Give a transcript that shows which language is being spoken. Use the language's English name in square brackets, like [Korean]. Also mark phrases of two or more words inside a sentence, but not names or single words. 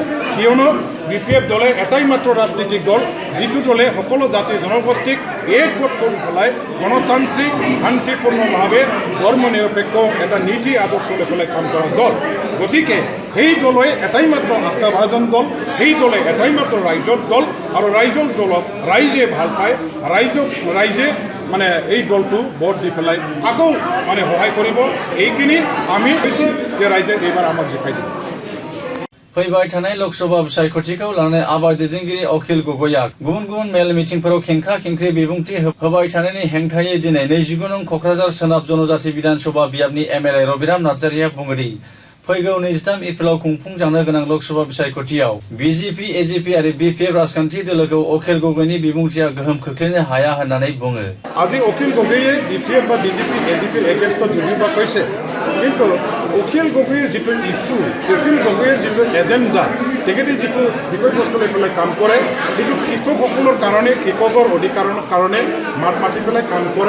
[Assamese] কিয়নো বিপিএফ দলে এটাই মাত্ৰ ৰাজনৈতিক দল যিটো দলে সকলো জাতি জনগোষ্ঠীক একগোট কৰি পেলাই গণতান্ত্ৰিক শান্তিপূৰ্ণভাৱে ধৰ্ম নিৰপেক্ষ এটা নীতি আদৰ্শ লৈ পেলাই কাম কৰা দল গতিকে সেই দলে এটাই মাত্ৰ আস্থাভাজন দল সেই দলে এটাই মাত্ৰ ৰাইজৰ দল আৰু ৰাইজৰ দলক ৰাইজে ভাল পায় ৰাইজে মানে এই দলটো ভোট দি পেলাই আকৌ মানে সহায় কৰিব এইখিনি আমি কৈছোঁ যে ৰাইজে এইবাৰ আমাক জিকাই দিব। [Bodo] फैबाय थानाय लोकसभा बिसायख'थिखौ लानानै आबाद दैदेनगिरि अखिल गगैआ गुबुन गुबुन मेल मिटिंफोराव खेंख्रा खेंख्रि बिबुंथि होबाय थानायनि हेंथायै दिनै 29 नं क'क्राझार सोनाब जनजाति विधानसभा बियाबनि एमएलए रबिराम नार्जारीआ बुङोदि फैगौ 23 एप्रिलाव खुंफुंजानो गोनां लोकसभा बिसायख'थियाव बिजेपि एजेपि आरो बिपिएफ राजखान्थि दोलोखौ अखिल गगैनि बिबुंथिया गोहोम खोख्लैनो हाया होननानै बुङो। [Assamese] আজি অখিল গগৈয়ে বিপিএফ বা বিজেপি এজিপিৰ এগেইনষ্টত যদিওবা কৈছে কিন্তু অখিল গগৈৰ যিটো ইছ্যু অখিল গগৈৰ যিটো এজেণ্ডা তেখেতে যিটো বিষয়বস্তু লৈ পেলাই কাম কৰে সেইটো কৃষকসকলৰ কাৰণে কৃষকৰ অধিকাৰৰ কাৰণে মাত মাতি পেলাই কাম কৰা